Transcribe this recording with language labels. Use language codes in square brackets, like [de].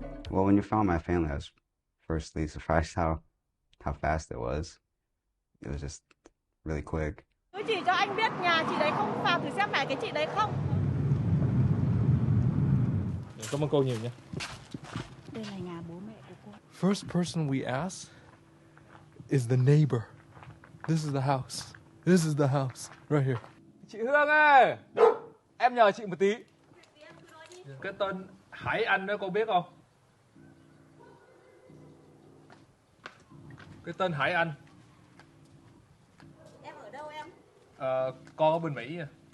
[en] Well, when you found my family, I was firstly surprised how fast it was. It was just really quick. [vi] Tôi chỉ cho anh biết nhà chị đấy không vào thử xem phải cái chị đấy không. Cảm ơn cô nhiều nha. Đây là nhà bố mẹ của cô. [en] First person we ask is the neighbor. This is the house. This is the house right here. [vi] Chị Hương ơi, em nhờ chị một tí. Cái tên Hải Anh đó cô biết không? Cái tên Hải Anh. Em ở đâu em? Con ở bên Mỹ nha.